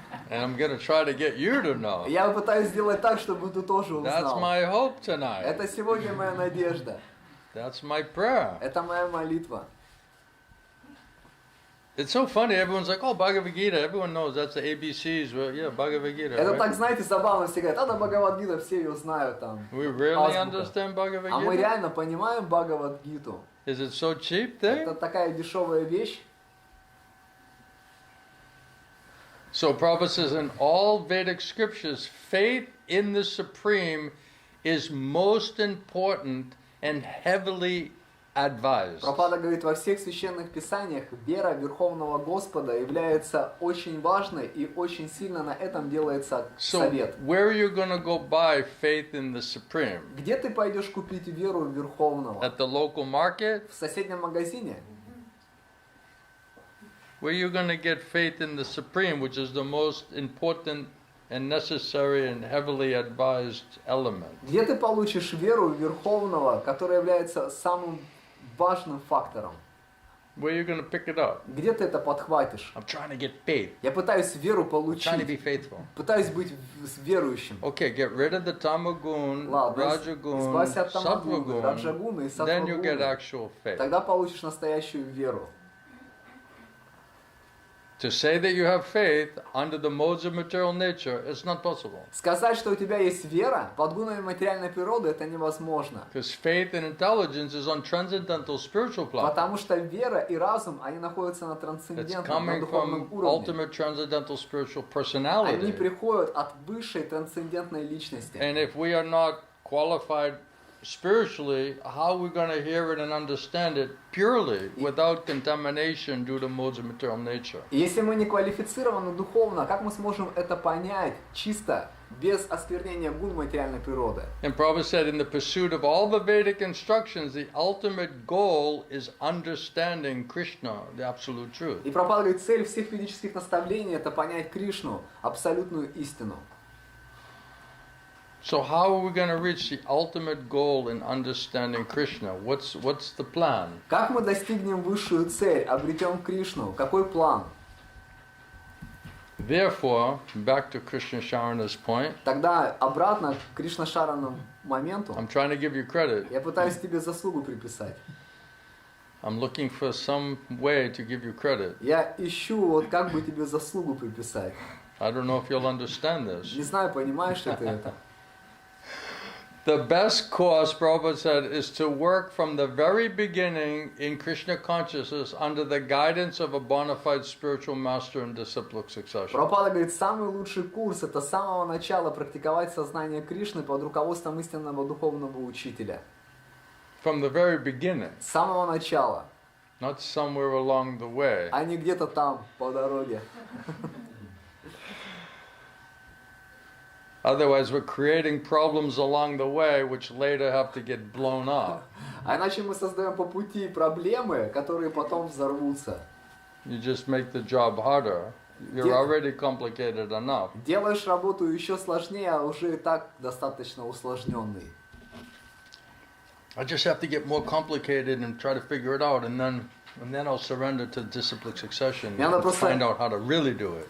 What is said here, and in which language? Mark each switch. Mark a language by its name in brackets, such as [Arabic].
[English] And I'm going to try to get you to know. [Russian] Я пытаюсь сделать так, чтобы ты тоже [English] That's [Russian] узнал. [English] my hope tonight. [Russian] Это сегодня моя надежда. [English] That's my prayer. [Russian] Это моя молитва. [English] It's so funny. Everyone's like, oh, Bhagavad Gita. Everyone knows that's the ABCs. Well, yeah, Bhagavad Gita. [Russian] Это [English] Right? [Russian] так, знаете, забавно все говорят, да, Бхагавад-гита, все ее знают там. [English] We really [Russian] Азбука. [English] understand Bhagavad [Russian] А мы [English] Gita? [Russian] реально понимаем Бхагавад-гиту. [English] Is it so cheap thing? [Russian] Это такая дешевая вещь. [English] So Prabhupada says in all Vedic scriptures, faith in the Supreme is most important and heavily advised. [Russian] Прабхупада говорит, во всех священных писаниях вера Верховного Господа является очень важной и очень сильно на этом делается [English] So [Russian] совет. [English] where are you going to go buy faith in the Supreme? [Russian] Где ты пойдешь купить веру Верховного? [English] At the local market? [Russian] В соседнем магазине? [English] Where are you going to get faith in the Supreme, which is the most important and necessary and heavily advised element? [Russian] Где ты получишь веру Верховного, которая является самым важным фактором? [English] Where are you going to pick it up? [Russian] Где ты это подхватишь? [English] I'm trying to get faith. [Russian] Я пытаюсь веру [English] I'm trying to be [Russian] получить, [English] faithful. [Russian] пытаюсь быть верующим. [English] Okay, get rid of the tamagun, [Russian] Ладно, [English] rajagun, [Russian] избавься от тамагуны, [English] sattvagun, [Russian] раджагуны и [English] then you get [Russian] саттвагуны. [English] actual faith. [Russian] Тогда получишь настоящую веру. [English] To say that you have faith under the modes of material nature is not possible. [Russian] Сказать, что у тебя есть вера под гунами материальной природы, это невозможно. [English] Because faith and intelligence is on transcendental spiritual plan. [Russian] Потому что вера и разум, они находятся на [English] It's [Russian] трансцендентном, на [English] coming [Russian] духовном [English] from [Russian] уровне. [English] ultimate transcendental spiritual [Russian] Они [English] personality. [Russian] приходят от высшей трансцендентной личности. [English] And if we are not qualified spiritually, how are we going to hear it and understand it purely without contamination due to modes of material nature? [Russian] И если мы не квалифицированы духовно, как мы сможем это понять чисто, без осквернения гун материальной природы? [English] And Prabhupada said, in the pursuit of all the Vedic instructions, the ultimate goal is understanding Krishna, the absolute truth. [Russian] И Прабхупада говорит, цель всех ведических наставлений – это понять Кришну, абсолютную истину. [English] So how are we going to reach the ultimate goal in understanding Krishna? What's the plan? [Russian] Как мы достигнем высшую цель, обретем Кришну? Какой план? [English] Therefore, back to Krishna Sharana's point, [Russian] Тогда обратно к Кришна-шаранному моменту. [English] I'm trying to give you credit. [Russian] Я пытаюсь тебе заслугу приписать. [English] I'm looking for some way to give you credit. [Russian] Я ищу, вот как бы тебе заслугу приписать. [English] I don't know if you'll understand this. [Russian] Не знаю, понимаешь ли ты это. [English] The best course, Prabhupada said, is to work from the very beginning in Krishna consciousness under the guidance of a bona fide spiritual master in disciplic succession. [Russian] Прабхупада говорит, самый лучший курс – это с самого начала практиковать сознание Кришны под руководством истинного духовного учителя. [English] From the very beginning, [Russian] С самого начала, [English] not somewhere along the way. [Russian] а не где-то там, по дороге. [English] Otherwise, we're creating problems along the way which later have to get blown up. [Russian] А иначе мы создаем по пути проблемы, которые потом взорвутся. [English] You just make the job harder. You're already complicated enough. [Russian] Делаешь работу еще сложнее, а уже и так достаточно усложненный. [English] I just have to get more complicated and try to figure it out, and then I'll surrender to disciplic succession and find out how to really do it.